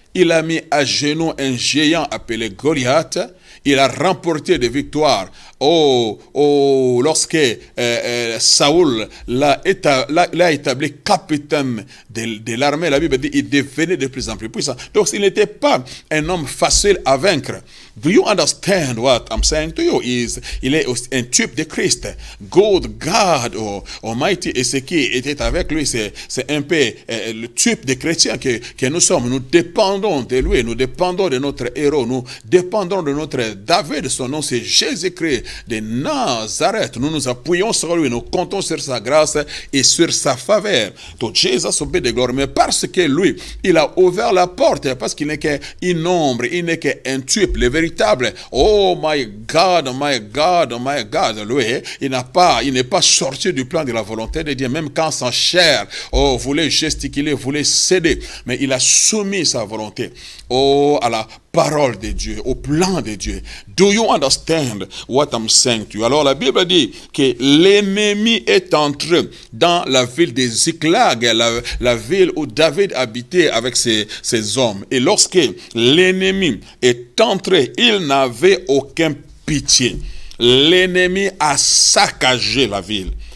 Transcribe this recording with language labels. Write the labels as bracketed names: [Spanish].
[French] Il a mis à genoux un géant appelé Goliath. Il a remporté des victoires. Lorsque Saoul l'a établi capitaine de l'armée, la Bible dit qu'il devenait de plus en plus puissant. Donc, il n'était pas un homme facile à vaincre. [English] Do you understand what I'm saying to you? [French] Il est un type de Christ. [English] God Almighty. [French] Et ce qui était avec lui, c'est un peu le type de chrétien que nous sommes. Nous dépendons de lui. Nous dépendons de notre héros. Nous dépendons de notre David. Son nom, c'est Jésus-Christ de Nazareth. Nous nous appuyons sur lui. Nous comptons sur sa grâce et sur sa faveur. Donc, Jésus obéit de gloire. Mais parce que lui, il a ouvert la porte, parce qu'il n'est qu'une ombre, il n'est qu'un type, le véritable. [English] Oh my God, my God, my God. [French] Lui, il n'est pas sorti du plan de la volonté de Dieu, même quand sa chair voulait gesticuler, voulait céder. Mais il a soumis sa volonté à la parole de Dieu, au plan de Dieu. [English] Do you understand what I'm saying to you? [French] Alors la Bible dit que l'ennemi est entré dans la ville de Ziklag, la ville où David habitait avec ses hommes. Et lorsque l'ennemi est entré, il n'avait aucun pitié. L'ennemi a saccagé la ville.